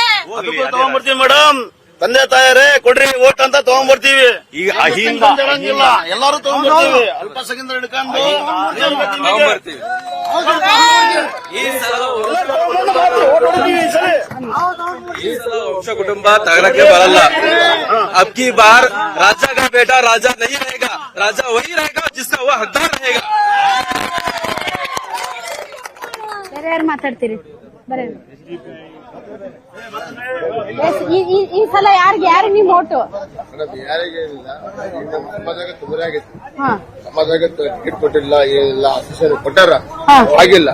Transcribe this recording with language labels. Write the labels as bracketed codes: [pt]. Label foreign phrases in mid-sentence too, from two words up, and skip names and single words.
[kn] ತಗೊಂಡ್ಬರ್ತೀವಿ ಮೇಡಮ್, ತಂದೆ ತಾಯರೇ ಕೊಡ್ರಿ ಓಟ್ ಅಂತ ತಗೊಂಡ್ಬರ್ತೀವಿ. ಈಗ ಹೇಳಂಗಿಲ್ಲ, ಎಲ್ಲಾರು ತಗೊಂಡ್ಬರ್ತೀವಿ. ಅಲ್ಪಸಂಖ್ಯಾತರ ಹಿಡ್ಕೊಂಡು ತಗೊಂಡ್ಬರ್ತೀವಿ. ಈ ಸಲ ವಂಶ ಕುಟುಂಬ ತಗರಕ್ಕೆ ಬರಲ್ಲ. [hi] अब की बार राजा का बेटा राजा नहीं रहेगा, राजा वही रहेगा जिसका वो हकदार रहेगा. [kn] ಯಾರು ಮಾತಾಡ್ತೀರಿ? ಈ ಸಲ ಯಾರಿಗೆ ನಿಮ್ ಓಟು? ಯಾರಿಗೆ ಸಮಾಜಕ್ಕೆ ತೊಂದರೆ ಆಗೈತಿ. ಸಮಾಜಕ್ಕೆ ಟಿಕೆಟ್ ಕೊಟ್ಟಿಲ್ಲ, ಏನಿಲ್ಲ, ಅಸೋಸಿಯೇಷನ್ ಕೊಟ್ಟಾರ, ಆಗಿಲ್ಲ.